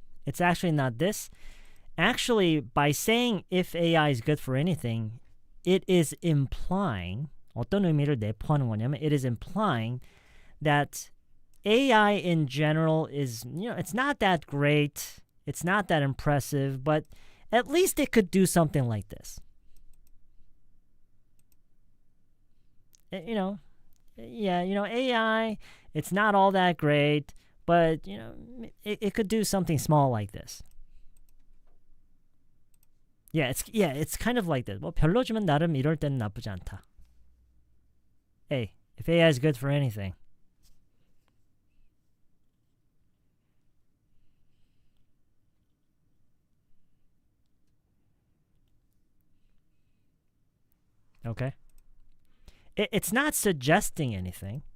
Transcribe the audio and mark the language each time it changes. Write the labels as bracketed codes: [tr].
[en] It's actually not this. Actually, by saying if AI is good for anything, it is implying, [ko] 어떤 의미를 내포하는 거냐면, [en] it is implying that AI in general is, it's not that great, it's not that impressive, but at least it could do something like this. AI, it's not all that great, but it could do something small like this. It's kind of like this. [ko] 뭐 별로지만 나름 이럴 때는 나쁘지 않다. [en] Hey, if AI is good for anything. Okay. It's not suggesting anything.